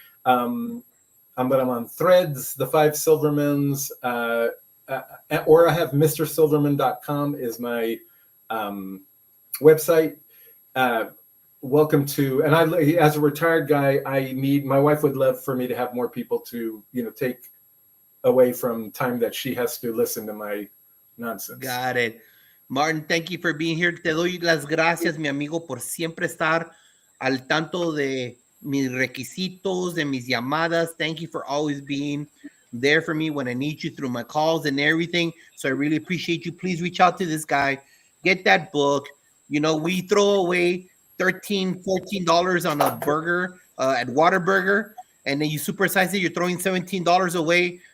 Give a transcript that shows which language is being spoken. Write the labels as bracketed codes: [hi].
[en] But I'm on Threads, the 5 Silvermans, or I have MrSilverman.com is my website. Welcome to, and as a retired guy, my wife would love for me to have more people to, take away from time that she has to listen to my nonsense. Got it. Martin, thank you for being here. [es] Te doy las gracias, mi amigo, por siempre estar al tanto de mis requisitos, de mis llamadas. [en] Thank you for always being there for me when I need you through my calls and everything. So I really appreciate you. Please reach out to this guy. Get that book. We throw away $13, $14 on a burger at Whataburger, and then you supersize it, you're throwing $17 away.